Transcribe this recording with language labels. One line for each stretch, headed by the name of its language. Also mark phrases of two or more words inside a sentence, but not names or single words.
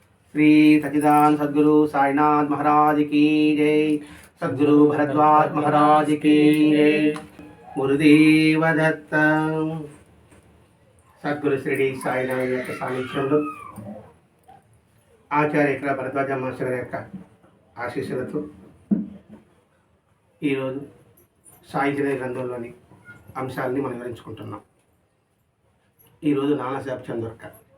Hindi: श्री सच्चिदानंद सद्गुरु साईनाथ महाराज की जय। सद्गुरु भरद्वाज महाराज की जय। गुरुदेव दत्त। सद्गुरु श्री साईनाथ
Telugu: యొక్క సాన్నిధ్యంలో ఆచార్య ఇక్కడ భరద్వాజ మాస్టర్ యొక్క ఆశీస్సులతో ఈరోజు సాయి చరిత్ర గ్రంథంలోని అంశాలని మనం వివరించుకుంటున్నాం. ఈరోజు నానాసాహెబ్ చందోర్కర్.